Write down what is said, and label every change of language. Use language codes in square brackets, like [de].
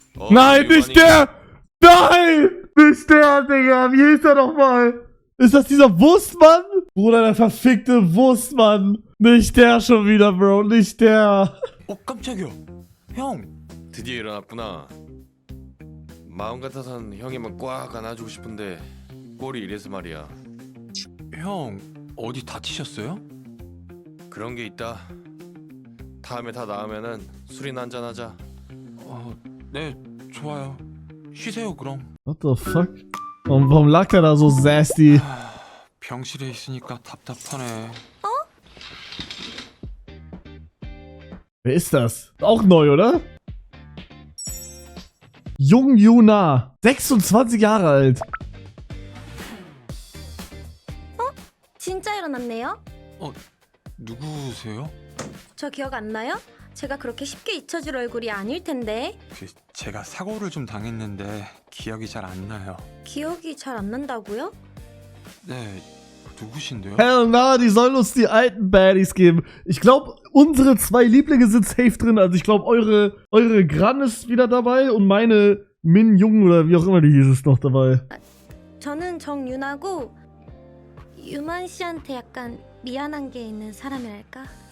[de] Nein, nicht der! Nein! Nicht der, Digga! Wie hieß der nochmal? Ist das dieser Wurstmann? Bruder, der verfickte Wurstmann! Nicht der schon wieder, Bro, nicht der! [ko] 깜짝이야. 형. 드디어 일어났구나. 마음 같아선 형이만 꽉 안아주고 싶은데 꼴이 이래서 말이야. 형, 어디 다치셨어요? 그런 게 있다. 다음에 다 나으면은 술이나 한잔 하자. 네, 좋아요. 쉬세요, 그럼. [en] What the fuck? [de] Warum lag der da so sassy? [ko] 병실에 있으니까 답답하네. [de] Wer ist das? Auch neu, oder? Jung Yuna, 26 Jahre alt. [ko] 진짜 일어났네요? 누구세요? 저 기억 안 나요? 제가 그렇게 쉽게 잊혀질 얼굴이 아닐 텐데. 제가 사고를 좀 당했는데 기억이 잘 안 나요. 기억이 잘 안 난다고요? 네, 누구신데요? [en] Hell na, [de] die sollen uns die alten Baddies geben. Ich glaube, unsere zwei Lieblinge sind safe drin. Also ich glaube, eure Gran ist wieder dabei und meine Min Jung oder wie auch immer die hieß ist noch dabei. [ko] 저는 정유나고 유만 씨한테 약간 미안한 게 있는 사람이랄까?